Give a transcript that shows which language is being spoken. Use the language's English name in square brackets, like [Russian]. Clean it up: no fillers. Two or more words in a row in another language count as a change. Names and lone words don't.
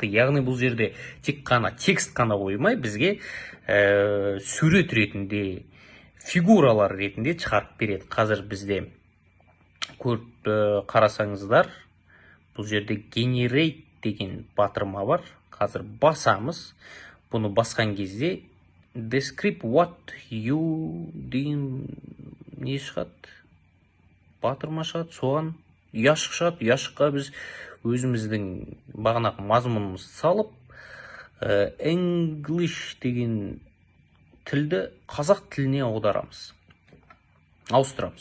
[Kazakh] Яғни бұл жерде тек қана текст қана қоймай, бізге сурет ретінде, фигуралар ретінде шығарып береді. Қазір бізде көріп қарасаңыздар, бұл жерде Generate деген батырма бар. Қазір басамыз. Бұны басқан кезде [English] Describe what you [Kazakh] деген не шығады? Батырма шығады, соған ұяшық шығады. Ұяшыққа біз өзіміздің бағанағы мазмұнымызды салып, English деген тілді қазақ тіліне ауыстырамыз.